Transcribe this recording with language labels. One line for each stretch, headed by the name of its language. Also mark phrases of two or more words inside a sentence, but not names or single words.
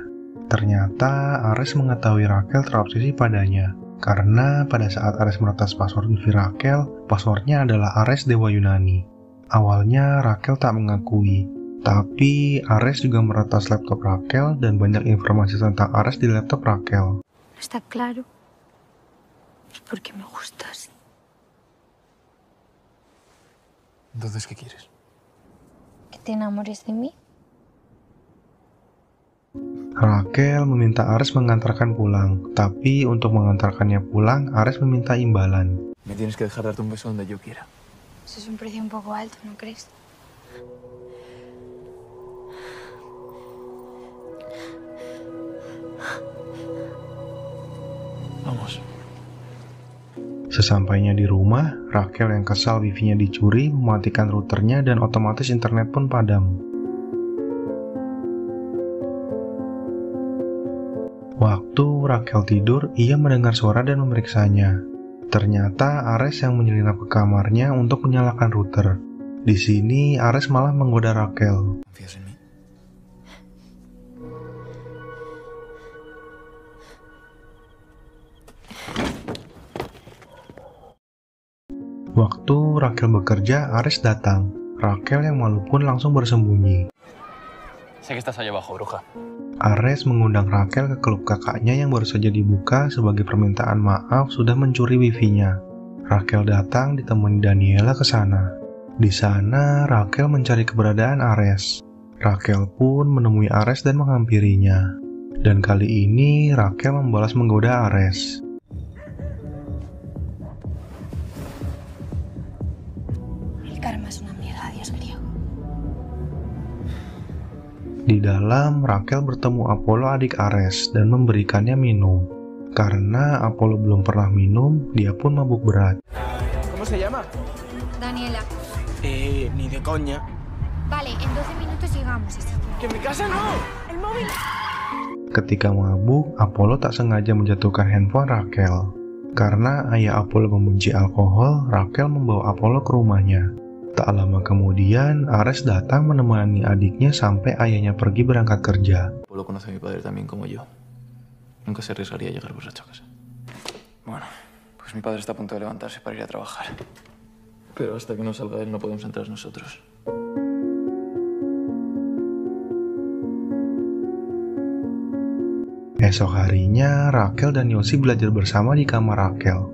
Indonesian: Ternyata Ares mengetahui Raquel terobsesi padanya, karena pada saat Ares meretas password wifi Raquel, passwordnya adalah Ares Dewa Yunani. Awalnya Raquel tak mengakui, tapi Ares juga meretas laptop Raquel dan banyak informasi tentang Ares di laptop Raquel.
Spanish: Está claro. Es porque me gustas. Entonces, ¿qué quieres? ¿Que te enamores de mí?
Indonesian: Raquel meminta Ares mengantarkan pulang, tapi untuk mengantarkannya pulang, Ares meminta imbalan.
Spanish: Me tienes que dejar darte un beso donde yo quiera. Eso es un precio un poco alto, ¿no crees? Vamos.
Indonesian: Sesampainya di rumah, Raquel yang kesal wifi-nya dicuri, mematikan routernya dan otomatis internet pun padam. Waktu Raquel tidur, ia mendengar suara dan memeriksanya. Ternyata Ares yang menyelinap ke kamarnya untuk menyalakan router. Di sini Ares malah menggoda Raquel.
Spanish: ¿Confías en mí?
Indonesian: Waktu Raquel bekerja, Ares datang. Raquel yang malu pun langsung bersembunyi.
Spanish: Sé que estás allá abajo, bruja.
Indonesian: Ares mengundang Raquel ke klub kakaknya yang baru saja dibuka sebagai permintaan maaf sudah mencuri wifi-nya. Raquel datang ditemani Daniela ke sana. Di sana, Raquel mencari keberadaan Ares. Raquel pun menemui Ares dan menghampirinya. Dan kali ini, Raquel membalas menggoda Ares.
Spanish: El karma es una mierda, Dios griego.
Indonesian: Di dalam, Raquel bertemu Apollo adik Ares dan memberikannya minum. Karena Apollo belum pernah minum, dia pun mabuk berat.
Spanish: ¿Cómo se llama? Daniela. Ni de coña. Vale, en 12 minutos llegamos. Así que... ¡Que en mi casa no! ¡El móvil!
Indonesian: Ketika mabuk, Apollo tak sengaja menjatuhkan handphone Raquel. Karena ayah Apollo membenci alkohol, Raquel membawa Apollo ke rumahnya. Tak lama kemudian, Ares datang menemani adiknya sampai ayahnya pergi berangkat kerja.
Spanish: Apolo conoce a mi padre también como yo. Nunca se arriesgaría a llegar borracho a casa. Bueno, pues Pues mi padre está a punto de levantarse para ir a trabajar. Pero hasta que no salga él no podemos entrar nosotros.
Indonesian: Esok harinya, Raquel dan Yosi belajar bersama di kamar Raquel.